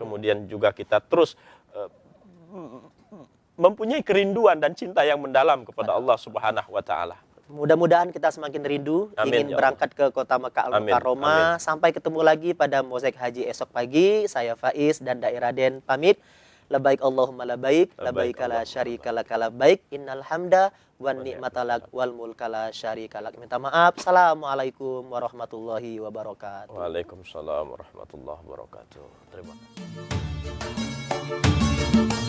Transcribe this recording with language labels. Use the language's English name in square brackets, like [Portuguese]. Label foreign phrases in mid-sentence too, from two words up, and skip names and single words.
[Indonesian] Kemudian juga kita terus mempunyai kerinduan dan cinta yang mendalam kepada [Arabic] الله سبحانه وتعالى. [Indonesian] Mudah-mudahan kita semakin rindu, Amin, ingin ya berangkat ke kota Mekah Al-Mukarramah. Sampai ketemu lagi pada Mozaik Haji esok pagi. Saya Faiz dan Dai Raden pamit. [Arabic] لبيك اللهم لبيك، لبيك لا شريك لك لبيك، إن الحمد والنعمة لك والملك لا شريك لك. [Indonesian] Minta maaf. [Arabic] السلام عليكم ورحمة الله وبركاته. وعليكم السلام ورحمة الله وبركاته. [Indonesian] Terima kasih.